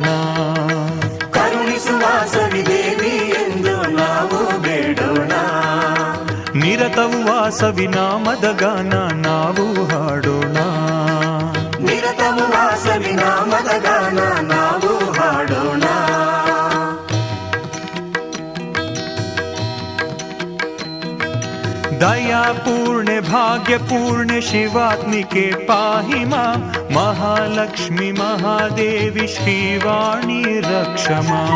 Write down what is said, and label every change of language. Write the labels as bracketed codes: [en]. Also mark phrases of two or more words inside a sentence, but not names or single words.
[kn] ಕರುಣಿಸುವ ಸವಿದೇವಿ ಎಂದು ನಾವು ಬೇಡೋಣ. ನಿರತವು ವಾಸವಿ ನಾಮದ ಗಾನ ನಾವು ಹಾಡೋಣ. ನಿರತವು ವಾಸವಿ ನಾಮದ ಗಾನ ನಾವು ಹಾಡೋಣ. [sa] दया पूर्ण भाग्य पूर्ण शिवात्मिके पाहि मां. महालक्ष्मी महादेवी श्रीवाणी रक्ष मां.